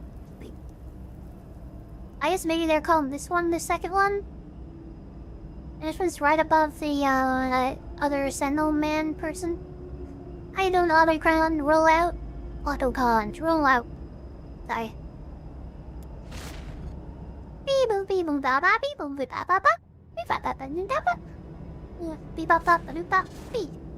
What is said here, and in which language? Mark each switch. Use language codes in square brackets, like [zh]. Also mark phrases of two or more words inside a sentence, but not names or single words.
[en] I guess maybe they're calling this one the second one? And this one's right above the other Sentinel Man person. How you doing, Autocon? Roll out? Autocons, roll out. Sorry. Beep-boop, beep-boop, ba-ba, beep-boop, ba-ba-ba. Beep-ba-ba-ba-ba-ba. Beep-ba-ba-ba-ba-ba. Beep.